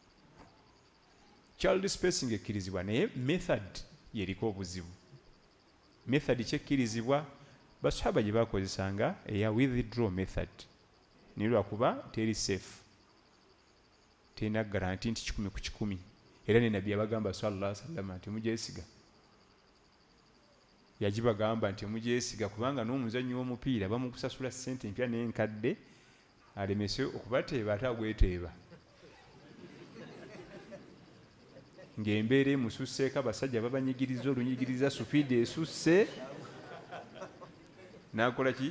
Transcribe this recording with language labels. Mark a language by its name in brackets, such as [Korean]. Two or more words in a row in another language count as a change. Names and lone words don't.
[English] Child spacing [Ganda] ekkirizibwa naye method yeriko obuzibu. Method kyekkirizibwa basahaba gye bakozesanga eya [English] withdraw method, [Ganda] naye lwakuba teri safe, terina garanti nti 100 ku 100. Era ne Nabbi abagamba [Arabic] صلى الله عليه وسلم [Ganda] nti mugyesiga, yagibagamba nti mugyesiga kubanga n'omuzannyi w'omupiira bamukusasula ssente empya n'enkadde alemese okubateeba ate agweteeba, ng'embeera emususseeko abasajja babanyigiriza olunyigiriza supiidi esusse, n'akola ki?